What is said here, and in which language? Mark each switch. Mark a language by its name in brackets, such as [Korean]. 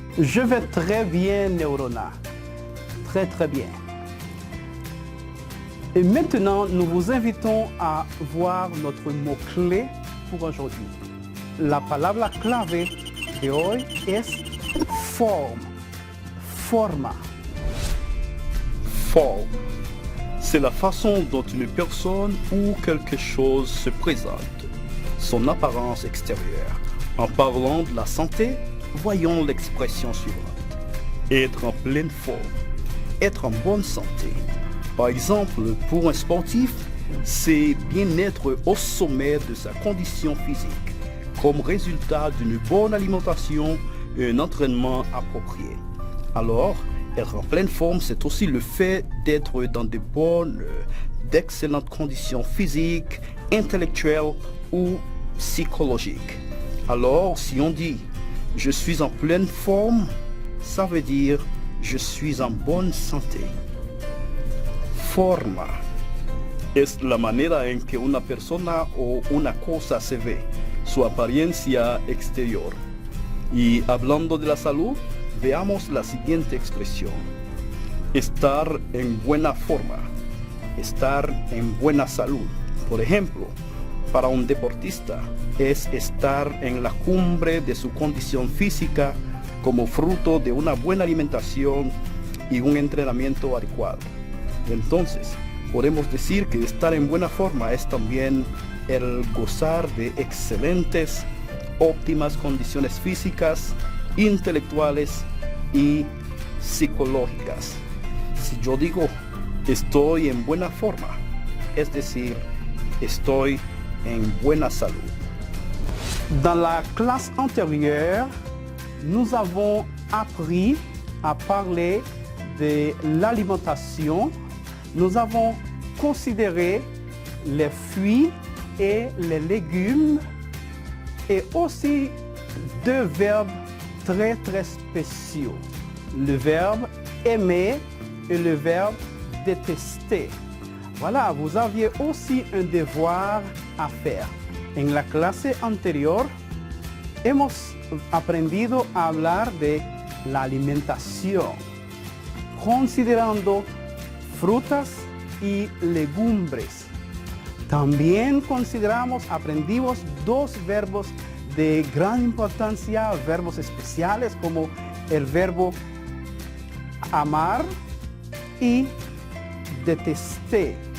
[French] Je vais très bien Neurona. Très très bien. Et maintenant, nous vous invitons à voir notre mot-clé pour aujourd'hui. [Spanish] La palabra clave de hoy es forme, forma. [French] Forme. C'est la façon dont une personne ou quelque chose se présente, son apparence extérieure. En parlant de la santé, voyons l'expression suivante. Être en pleine forme, être en bonne santé. Par exemple, pour un sportif, c'est bien être au sommet de sa condition physique, comme résultat d'une bonne alimentation et un entraînement approprié. Alors, être en pleine forme, c'est aussi le fait d'être dans d'excellentes conditions physiques, intellectuelles ou psychologiques. Alors, si on dit « je suis en pleine forme », ça veut dire « je suis en bonne santé ». [Spanish] Forma es la manera en que una persona o una cosa se ve, su apariencia exterior. Y hablando de la salud, veamos la siguiente expresión. Estar en buena forma, estar en buena salud. Por ejemplo, para un deportista es estar en la cumbre de su condición física como fruto de una buena alimentación y un entrenamiento adecuado. Entonces, podemos decir que estar en buena forma es también el gozar de excelentes, óptimas condiciones físicas, intelectuales y psicológicas. Si yo digo estoy en buena forma, es decir, estoy en buena salud. [French] Dans la classe antérieure, nous avons appris à parler de l'alimentation. Nous avons considéré les fruits et les légumes et aussi deux verbes très très spéciaux. Le verbe aimer et le verbe détester. Voilà, vous aviez aussi un devoir à faire. [Spanish] En la clase anterior hemos aprendido a hablar de la alimentación, considerando frutas y legumbres. También aprendimos dos verbos de gran importancia, verbos especiales como el verbo amar y detestar.